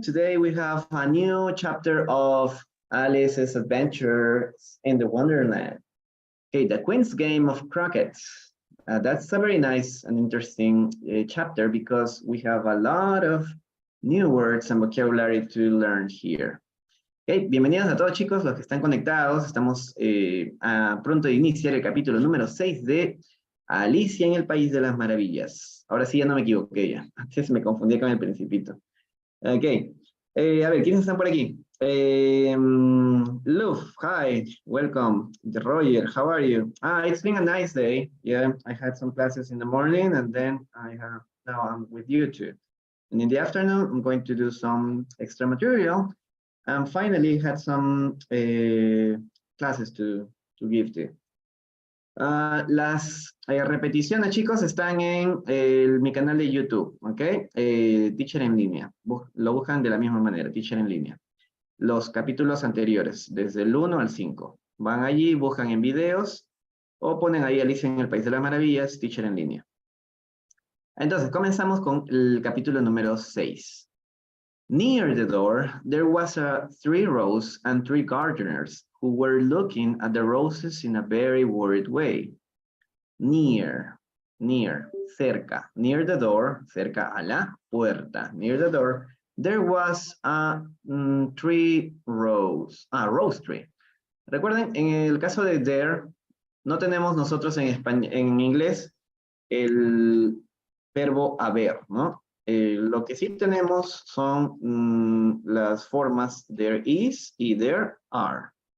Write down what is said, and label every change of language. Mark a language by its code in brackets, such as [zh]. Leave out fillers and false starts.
[en] Today we have a new chapter of Alice's Adventures in the Wonderland. Okay, the Queen's Game of Croquet. That's a very nice and interesting chapter because we have a lot of new words and vocabulary to learn here. [es] Okay, bienvenidos a todos chicos, los que están conectados. Estamos a pronto de iniciar el capítulo número 6 de Alicia en el País de las Maravillas. Ahora sí ya no me equivoqué ya. Antes me confundí con el Principito. Ok. A ver, ¿quiénes están por aquí? [en] Luf, hi, welcome. Roger, how are you? It's been a nice day. Yeah, I had some classes in the morning and then now I'm with you too. And in the afternoon, I'm going to do some extra material. And finally, had some classes to give to. [es] Las repeticiones, chicos, están en mi canal de YouTube, ¿ok? Teacher en línea. Lo buscan de la misma manera, Teacher en línea. Los capítulos anteriores, desde el 1 al 5. Van allí, buscan en videos, o ponen ahí Alicia en el País de las Maravillas, Teacher en línea. Entonces, comenzamos con el capítulo número 6. [en] Near the door, there was 3 rows and 3 gardeners who were looking at the roses in a very worried way. Near, [es] cerca. [en] Near the door, [es] cerca a la puerta. [en] Near the door, there was 3 rows. Rose tree. [es] Recuerden, en el caso de there, no tenemos nosotros en inglés el verbo haber, ¿no? Lo que sí tenemos son las formas [en] there is [es] y [en] there are.